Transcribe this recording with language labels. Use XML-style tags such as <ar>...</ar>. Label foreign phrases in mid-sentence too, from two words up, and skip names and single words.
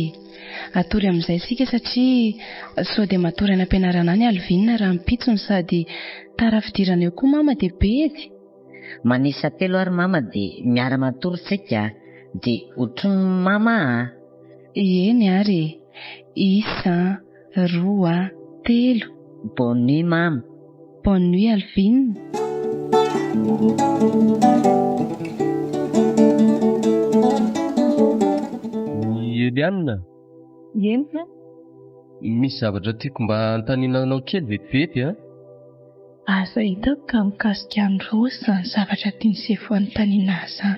<mg>Atory amin'izay sika satria sao dia matory any ampianarana any Alvina raha mipitsony sady tara fidirana eo koa mama dia bedy. Manisa telo ary mama dia miara-matory tsika dia ohatran'ny mama. Eny ary 1, 2, 3.</mg> <fr>Bonne nuit mama. Bonne nuit Alvina.</fr> <mg>Eliana. Ena? Misy zavatra tiako mba antaninanao kely vetivety Asa hitako ka mikasika ny Rosy zany zavatra tiany Sefo anontaniana zany.</mg>